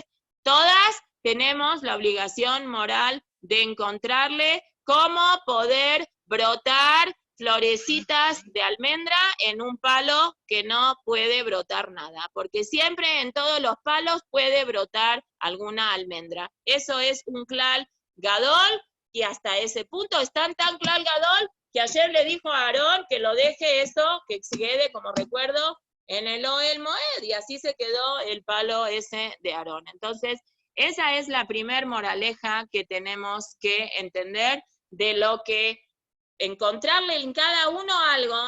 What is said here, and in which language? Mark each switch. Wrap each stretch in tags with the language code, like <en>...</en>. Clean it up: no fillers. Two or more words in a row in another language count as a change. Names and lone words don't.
<es>Todas tenemos la obligación moral de encontrarle cómo poder brotar florecitas de almendra en un palo que no puede brotar nada, porque siempre en todos los palos puede brotar alguna almendra. Eso es un</es> <he>כלל גדול,</he> <es>y hasta ese punto es tan</es> <he>כלל גדול</he> <es>que ayer le dijo a Aarón que lo deje eso, que quede como recuerdo en el Ohel Moed, y así se quedó el palo ese de Aarón. Entonces, esa es la primer moraleja que tenemos que entender de lo que encontrarle en cada uno algo.</es>